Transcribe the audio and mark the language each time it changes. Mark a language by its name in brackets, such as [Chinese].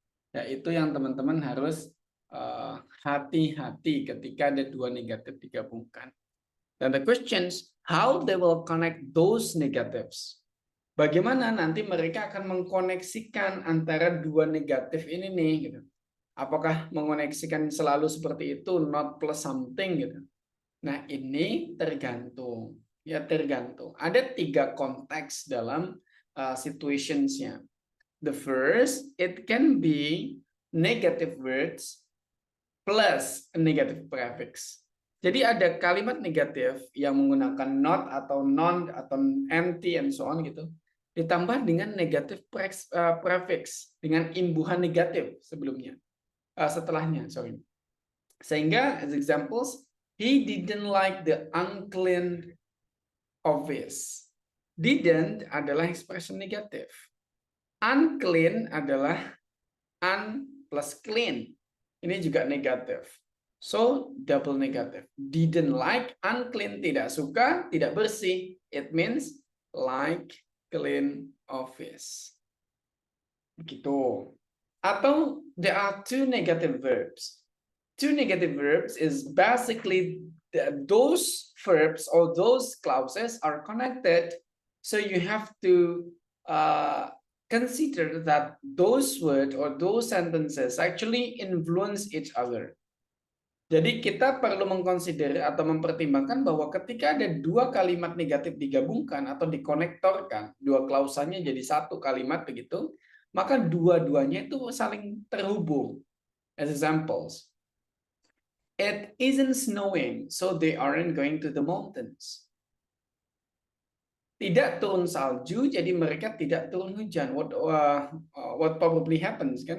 [Indonesian] Ya, itu yang teman-teman harus hati-hati ketika ada dua negatif digabungkan. [English] Dan the questions, how they will connect those negatives. [Indonesian] Bagaimana nanti mereka akan mengkoneksikan antara dua negatif ini nih gitu. Apakah mengoneksikan selalu seperti itu, [English] not plus something [Indonesian] gitu. Nah, ini tergantung. Ya, tergantung. Ada 3 konteks dalam situationsnya. [English] The first, it can be negative words plus a negative prefix. [Indonesian] Jadi ada kalimat negatif yang menggunakan not atau non atau empty [English] and so on [Indonesian] gitu. Ditambah dengan [English] negative prefix [Indonesian] dengan imbuhan negatif sebelumnya. Setelahnya, sorry. Sehingga [English] as examples, he didn't like the unclean office. [Indonesian] Didn't adalah expression negatif. Unclean adalah un plus clean. Ini juga negatif. [English] So, double negative. Didn't like, unclean, [Indonesian] tidak suka, tidak bersih. [English] It means like clean office. [Indonesian] Begitu. [English] Atau there are 2 negative verbs. 2 negative verbs is basically those verbs or those clauses are connected So you have to consider that those words or those sentences actually influence each other. [Indonesian] Jadi kita perlu mengkonsider atau mempertimbangkan bahwa ketika ada dua kalimat negatif digabungkan atau dikonektorkan, dua klausanya jadi satu kalimat begitu, maka dua-duanya itu saling terhubung. [English] As examples, it isn't snowing, so they aren't going to the mountains. [Indonesian] Tidak turun salju, jadi mereka tidak turun hujan. [English] What probably happens, [Indonesian] kan?